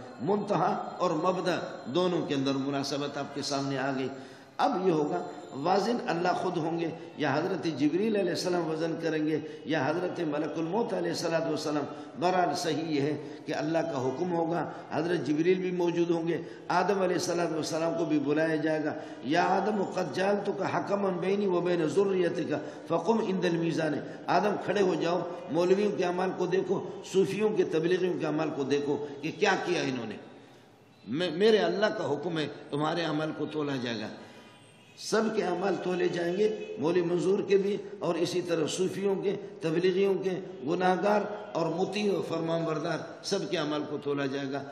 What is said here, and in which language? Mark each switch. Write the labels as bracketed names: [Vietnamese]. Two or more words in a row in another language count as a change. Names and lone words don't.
[Urdu] منتہا اور مبدأ دونوں کے اندر مناسبت آپ کے سامنے آ گئی۔ اب یہ ہوگا وازن اللہ خود ہوں گے یا حضرت جبریل [Arabic] علیہ السلام [Urdu] وزن کریں گے یا حضرت ملک الموت [Arabic] علیہ السلام۔ [Urdu] بہرحال صحیح یہ ہے کہ اللہ کا حکم ہوگا، حضرت جبریل بھی موجود ہوں گے، آدم [Arabic] علیہ السلام [Urdu] کو بھی بلایا جائے گا، [Arabic] یا آدم قد جعلتک حکما بینی و بین ذریتک فقم عند المیزان، [Urdu] آدم کھڑے ہو جاؤ، مولویوں کے اعمال کو دیکھو، صوفیوں کے تبلیغیوں کے اعمال کو دیکھو کہ کیا کیا انہوں نے، میرے اللہ کا حکم ہے تمہارے عمل کو تولا جائے گا۔ سب کے اعمال تولے جائیں گے، مولوی منظور کے بھی، اور اسی طرح صوفیوں کے، تبلیغیوں کے، گناہگار اور مطیع و فرمان بردار، سب کے اعمال کو تولا جائے گا۔